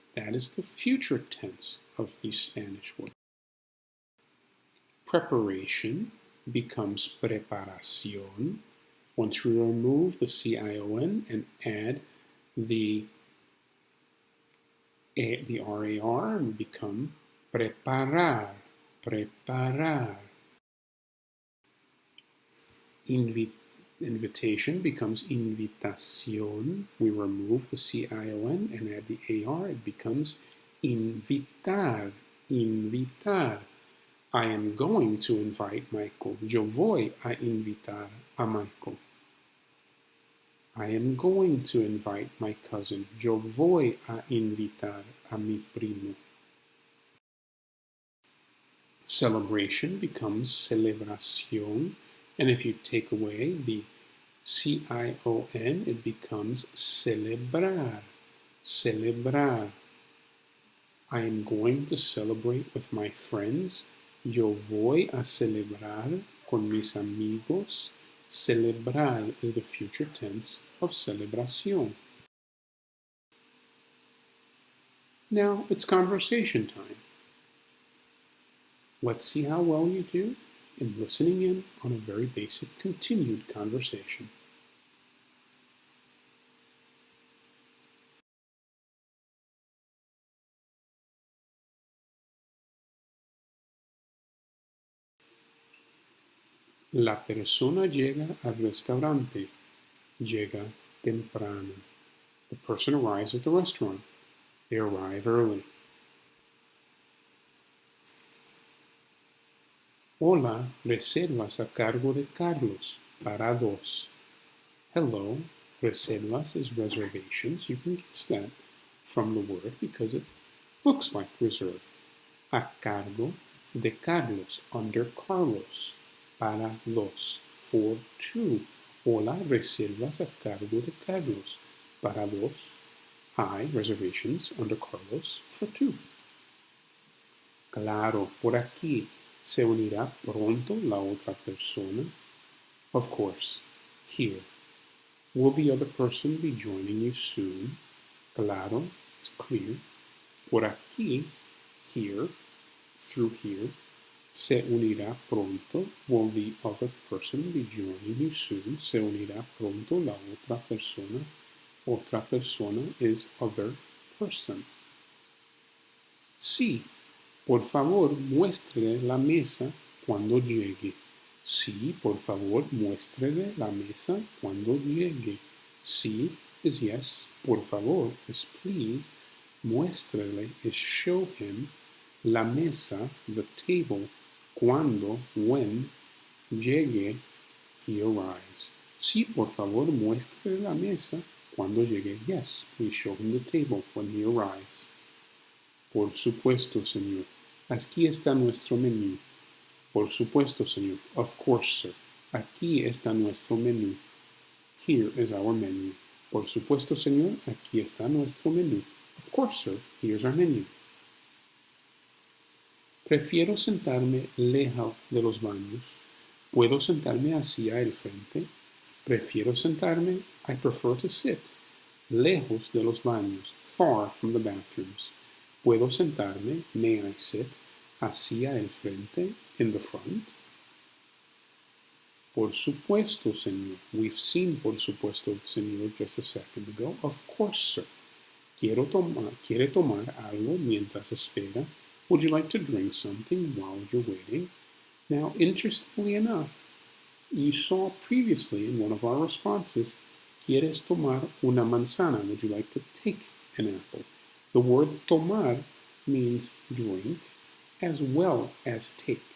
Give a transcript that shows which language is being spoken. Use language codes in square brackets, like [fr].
[en] That is the future tense of these Spanish words. Preparation becomes preparación. Once you remove the CION and add the RAR, and become preparar. [es] Preparar. [en] Invitation becomes invitación. We remove the CION and add the AR. It becomes invitar. [es] Invitar. [en] I am going to invite Michael. [es] Yo voy a invitar a Michael. [en] I am going to invite my cousin. [es] Yo voy a invitar a mi primo. [en] Celebration becomes celebración, and if you take away the C-I-O-N, it becomes celebrar, celebrar. I am going to celebrate with my friends. [es] Yo voy a celebrar con mis amigos. [en] Celebrar is the future tense of celebración. Now it's conversation time. Let's see how well you do in listening in on a very basic continued conversation. [es] La persona llega al restaurante. Llega temprano. [en] The person arrives at the restaurant. They arrive early. [es] Hola, reservas a cargo de Carlos, para dos. [en] Hello, reservas is reservations. You can guess that from the word because it looks like reserve. [es] A cargo de Carlos, [en] under Carlos, [es] para dos, [en] for two. [es] Hola, reservas a cargo de Carlos, para dos. [en] Hi, reservations under Carlos, for two. [es] Claro, por aquí. ¿Se unirá pronto la otra persona? [en] Of course, here. Will the other person be joining you soon? Claro, it's clear. [es] Por aquí, [en] here, through here. [es] Se unirá pronto. [en] Will the other person be joining you soon? [es] Se unirá pronto la otra persona. Otra persona [en] is other person. [es] Sí. Por favor, muéstrele la mesa cuando llegue. Sí, por favor, muéstrele la mesa cuando llegue. [en] Sí is yes. [es] Por favor [en] is please. Muéstrele is show him. [es] La mesa, [en] the table. Cuando, when. Llegue, he arrives. [es] Sí, por favor, muéstrele la mesa cuando llegue. [en] Yes, please show him the table when he arrives. [es] Por supuesto, señor. Aquí está nuestro menú. Por supuesto, señor. [en] Of course, sir. [es] Aquí está nuestro menú. [en] Here is our menu. [es] Por supuesto, señor. Aquí está nuestro menú. [en] Of course, sir. Here's our menu. [es] Prefiero sentarme lejos de los baños. ¿Puedo sentarme hacia el frente? Prefiero sentarme. [en] I prefer to sit. [es] Lejos de los baños. [en] Far from the bathrooms. [es] ¿Puedo sentarme? [en] May I sit? [es] Hacia el frente, [en] in the front. Por supuesto, señor. We've seen [es] por supuesto, señor, [en] just a second ago. Of course, sir. [es] ¿Quiere tomar algo mientras espera? [en] Would you like to drink something while you're waiting? Now, interestingly enough, you saw previously in one of our responses, [es] ¿Quieres tomar una manzana? [en] Would you like to take an apple? The word tomar means drink as well as take.